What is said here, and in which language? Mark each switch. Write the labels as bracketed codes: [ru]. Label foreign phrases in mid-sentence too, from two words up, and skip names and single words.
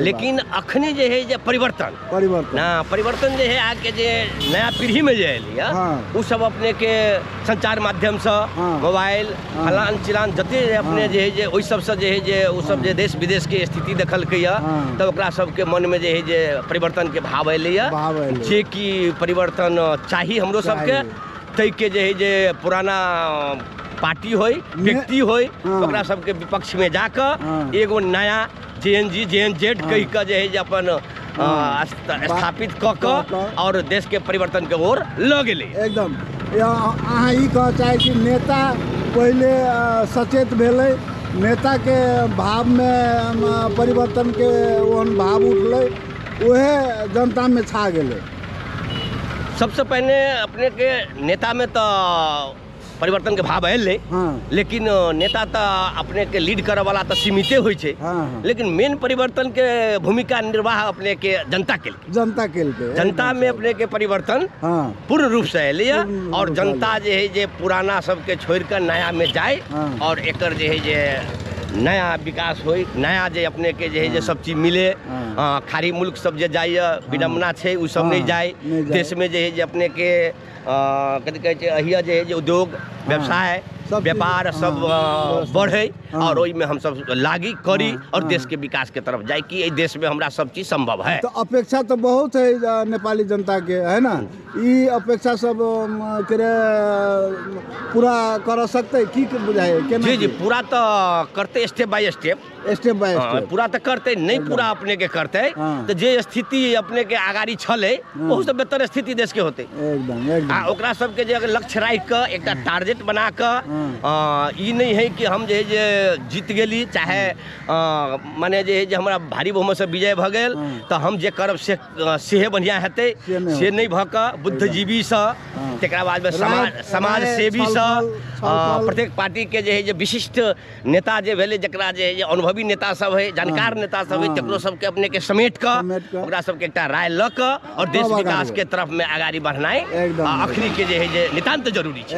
[mai] लेकिन अखने जे है जे परिवर्तन जे है आके जे नया पीढ़ी में जे एलिया वो सब अपने के संचार माध्यम से मोबाइल फलान चिलान जते अपने जे है जे ओइ सब से जे है जे वो सब जे देश विदेश के स्थिति देखलकै तब ओकरा सब के मन में जे है जे परिवर्तन के भाव एलिया जे कि परिवर्तन चाहिए हमरो सब के। तै के जे है जे पुराना पार्टी होय व्यक्ति होय ओकरा सबके विपक्ष में जाकर एगो नया JNG-JNZ कह के जे है जे अपन स्थापित क और देश के परिवर्तन के ओर ल गेले। एकदम अहाँ ई कह चाहे कि नेता पहले सचेत भेले, नेता के भाव में परिवर्तन के ओहन भाव उठले वह जनता में छा गेले। सबसे पहले अपने के नेता में तो परिवर्तन के भाव एल लेकिन नेता तो अपने के लीड करे वाला तो सीमित हो लेकिन मेन परिवर्तन के भूमिका निर्वाह अपने के जनता में अपने के परिवर्तन पूर्ण रूप से एल और जनता जे है जे पुराना सबके छोड़ कर नया में जाए और एकर जे है जे नया विकास हो, नया जे अपने के जे है जे सब चीज मिले। खाड़ी मुल्क सब जे जाइए विडम्बना छे उ सब नहीं जाए। देश में जे है जे अपने के कथी कहै छै अहिया जे है जे उद्योग व्यवसाय व्यापार सब बढ़े और ओई में हम सब लागी करी और देश के विकास के तरफ जाए कि देश में हमरा सब चीज संभव है। तो अपेक्षा तो बहुत है नेपाली जनता के, है ना, ई अपेक्षा सब करे पूरा कर सकते की बुझाए केना? जी पूरा तो करते [en] step by step [mai] पूरा तो करते नहीं पूरा अपने के करते तो जे स्थिति अपने के आगाड़ी छले बहुत से बेहतर स्थिति देश के होते एकदम ओकरा सब के जे अगर लक्ष्य राख के एक टारगेट बना के ई नहीं है कि हम जे जीत गेली चाहे माने जे हमरा भारी बहुमत से विजय भ गेल तो हम जे करब से बढ़िया हेतै से नहीं भ के बुद्धिजीवी से तेकरा बाद में समाज सेवी से प्रत्येक पार्टी के जे है जे विशिष्ट नेता जे भेले जकरा जे है अनुभवी नेता सब है जानकार नेता सब है तकरो सबके अपने के समेट के ओकरा सबके एकटा राय ल के और देश विकास के तरफ में आगाड़ी बढ़नाई अखनी के जे है जे नितांत जरूरी है।